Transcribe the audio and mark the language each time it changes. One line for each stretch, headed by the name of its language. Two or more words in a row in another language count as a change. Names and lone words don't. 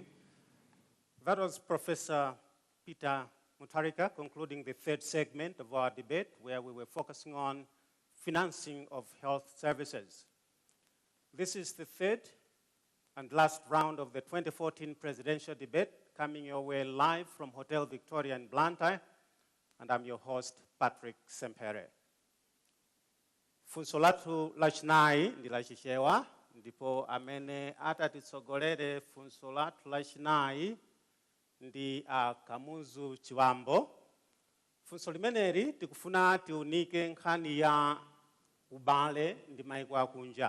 English: That was Professor Peter Mutharika concluding the third segment of our debate, where we were focusing on financing of health services. This is the third and last round of the 2014 presidential debate, coming your way live from Hotel Victoria in Blantyre, and I'm your host, Patrick Sempere.
Nyanja: Funso lathu lachinayi ndi lachichewa, ndipo amene atatitsogolere funso lathu lachinayi ndi Kamuzu Chiwambo. Funso limeneli tikufuna tiunike nkhani ya ubale ndi maiko akunja.